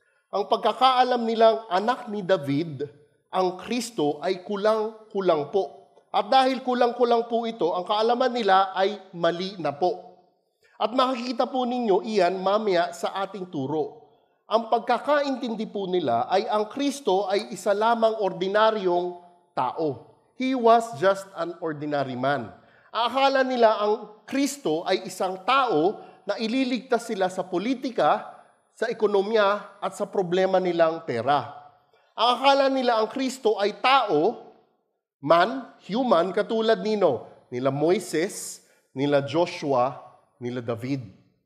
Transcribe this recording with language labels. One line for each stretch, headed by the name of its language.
Filipino: Ang pagkakaalam nilang anak ni David, ang Kristo, ay kulang-kulang po. At dahil kulang-kulang po ito, ang kaalaman nila ay mali na po. At makikita po ninyo iyan mamaya sa ating turo. Ang pagkakaintindi po nila ay ang Kristo ay isa lamang ordinaryong tao.
English: He was just an ordinary man.
Filipino: Akala nila ang Kristo ay isang tao na ililigtas sila sa politika, sa ekonomiya, at sa problema nilang pera. Ang akala nila ang Kristo ay tao, man, human, katulad nila Moises, nila Joshua, nila David.